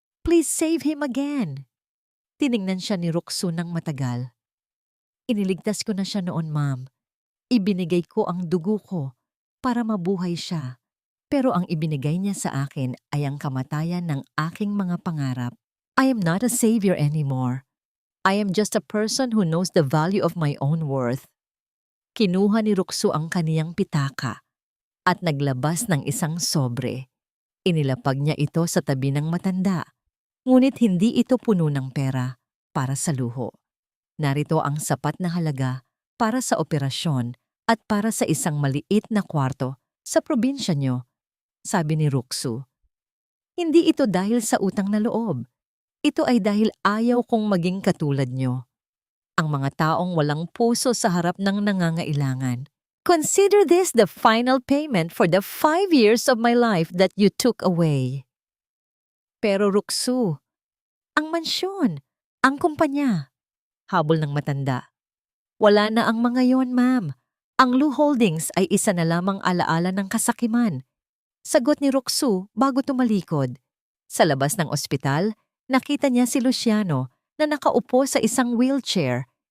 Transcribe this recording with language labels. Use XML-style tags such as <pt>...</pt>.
<en>Please save him again.</en> <tl>Tiningnan siya ni Roxu ng matagal. Iniligtas ko na siya noon, ma'am. Ibinigay ko ang dugo ko para mabuhay siya. Pero ang ibinigay niya sa akin ay ang kamatayan ng aking mga pangarap.</tl> <en>I am not a savior anymore. I am just a person who knows the value of my own worth.</en> <tl>Kinuha ni Roxu ang kaniyang pitaka at naglabas ng isang sobre. Inilapag niya ito sa tabi ng matanda. Ngunit hindi ito puno ng pera para sa luho. Narito ang sapat na halaga para sa operasyon at para sa isang maliit na kwarto Sa probinsya nyo, sabi ni Ruksu. Hindi ito dahil sa utang na loob. Ito ay dahil ayaw kong maging katulad nyo. Ang mga taong walang puso sa harap ng nangangailangan.</tl> <en>Consider this the final payment for the 5 years of my life that you took away.</en> <tl>Pero Ruksu, ang mansyon, ang kumpanya. Habol ng matanda. Wala na ang mga yon, ma'am. Ang Lu Holdings ay isa na lamang alaala ng kasakiman. Sagot ni Ruksu bago tumalikod. Sa labas ng ospital, nakita niya si Luciano na nakaupo sa isang wheelchair.</tl>